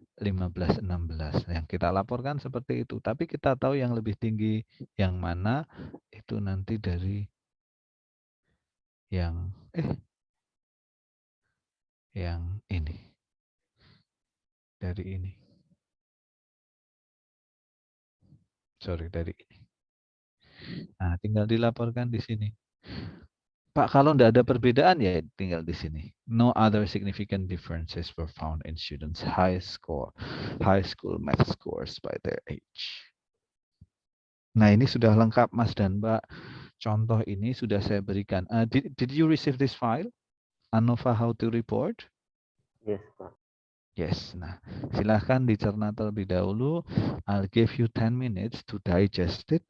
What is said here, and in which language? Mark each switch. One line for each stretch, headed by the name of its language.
Indonesian: 15, 16. Yang kita laporkan seperti itu. Tapi kita tahu yang lebih tinggi yang mana itu nanti dari yang ini. Dari ini. Sorry, dari ini. Nah, tinggal dilaporkan di sini. Pak, kalau tidak ada perbedaan ya tinggal di sini.
English: No other significant differences were found in students' high school math scores by their age.
Indonesian: Nah, ini sudah lengkap Mas dan Mbak. Contoh ini sudah saya berikan.
English: Did you receive this file? ANOVA how to report? Yes, Pak.
Indonesian: Yes. Nah, silahkan dicerna terlebih dahulu.
English: I'll give you 10 minutes to digest it.